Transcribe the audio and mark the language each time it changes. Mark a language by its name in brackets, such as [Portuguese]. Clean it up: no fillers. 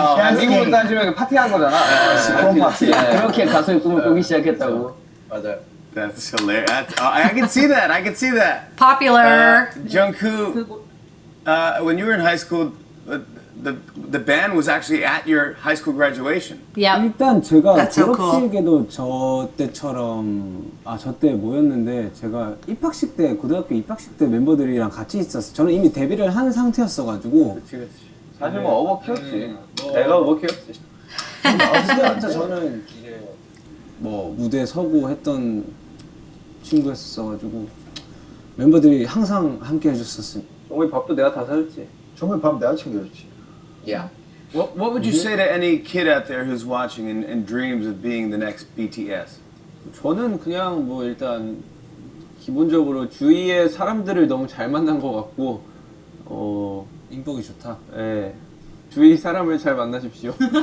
[Korean] 미국으로 따지면 파티한 거잖아. 그런 파티. 그렇게 가수의 꿈을 꾸기 시작했다고. 맞아요. [English] That's hilarious. I can see that. I can see that. Popular. Jungkook, when you were in high school, the band was actually at your high school graduation. Yep. [Korean] 일단 제가 [English] That's so cool. [Korean] 졸업식에도 저 때처럼 저 때 모였는데 제가 입학식 때 고등학교 입학식 때 멤버들이랑 같이 있었어요. 저는 이미 데뷔를 한 상태였어가지고 사실 뭐 어버 키웠지. 내가 어버 키웠지. 진짜 저는 이제 뭐 무대에 서고 했던 친구였어가지고 멤버들이 항상 함께 해줬었어요. 정말 밥도 내가 다 사줬지. 정말 밥 내가 챙겨줬지. [English] What would you say to any kid out there who's watching and dreams of being the next BTS? [Korean] 저는 그냥 뭐 일단 기본적으로 주위의 사람들을 너무 잘 만난 것 같고 인복이 좋다. 주위 사람을 잘 만나십시오.